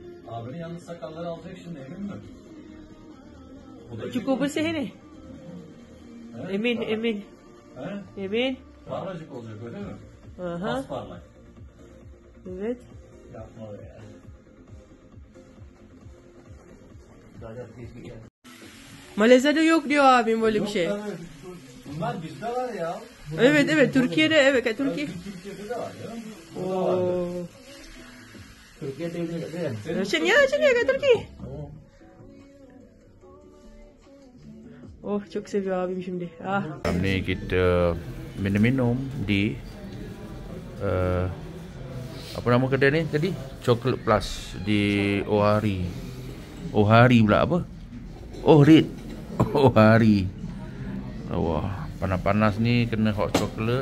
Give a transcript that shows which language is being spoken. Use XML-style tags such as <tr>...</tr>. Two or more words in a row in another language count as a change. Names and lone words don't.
<tr>Abinin yalnız sakalları alacak şimdi, emin mi?</tr> <ms>Cukup bersih ni.</ms> <tr>Emin. He? Emin. Paracık olacak öyle mi? Aha. Parlak. Evet. Yapma be ya. Malezya'da yok diyor abim böyle bir şey. Bunlar bizde var ya. Evet Türkiye'de evet kat Türkiye. Türkiye'de de var ya. Oh. Türkiye'de de.</tr> <ms>Sini kat Türkiye.</ms> <tr>Oh çok seviyor abim şimdi. Ah.</tr> <ms>Ni kita minum di apa nama kedai ni tadi? Chocolate Plus di Ohari. Ohari pula apa? Ohrid. Ohari. Wah, panas-panas ni kena</ms> <en>hot chocolate.</en>